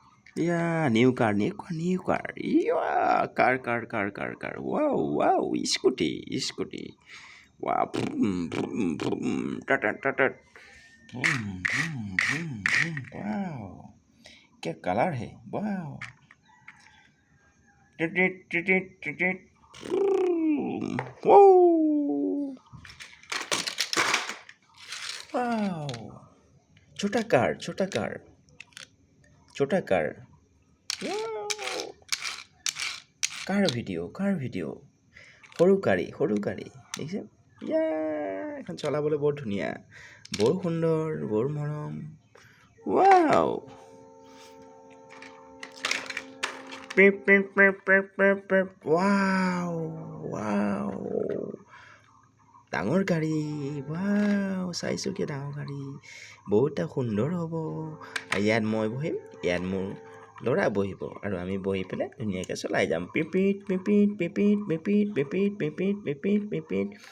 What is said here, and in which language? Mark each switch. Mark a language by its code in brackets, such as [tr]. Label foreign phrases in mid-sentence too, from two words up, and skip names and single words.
[en] Yeah, new car. Yeah, car. Wow, scooty. Wow, boom. Tat. Boom. Wow, [hi] क्या कलर है? [en] Wow. टिट. Wow. [hi] Wow. छोटा कार. [en] Wow. [as] কাৰ ভিডিঅ' সৰু গাড়ী দেখিছে ইয়া এখন চলাবলৈ বৰ ধুনীয়া বৰ সুন্দৰ বৰ মৰম ৱাও ৱাও ডাঙৰ গাড়ী ৱাও চাৰিচকীয়া ডাঙৰ গাড়ী বহুত সুন্দৰ হ'ব আৰু ইয়াত মই বহিম ইয়াত মোৰ ল'ৰা বহিব আৰু আমি বহি পেলাই ধুনীয়াকৈ চলাই যাম পিপিত